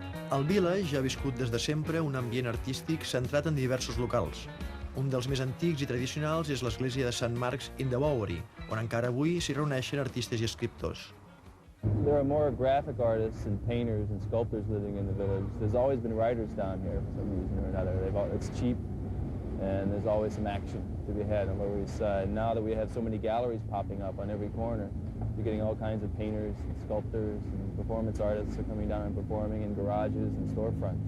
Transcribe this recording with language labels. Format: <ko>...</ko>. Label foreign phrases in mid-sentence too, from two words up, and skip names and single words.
<ca>El Village ha viscut des de sempre un ambient artístic centrat en diversos locals. Un dels més antics i tradicionals és l'església de Sant Marcs in the Bowery, on encara avui s'hi reuneixen artistes i escriptors.</ca> <en>There are more graphic artists and painters and sculptors living in the village. There's always been writers down here for some reason or another. It's cheap, and there's always some action to be had on the Lower East Side. Now that we have so many galleries popping up on every corner, you're getting all kinds of painters and sculptors and performance artists are coming down and performing in garages and storefronts.</en>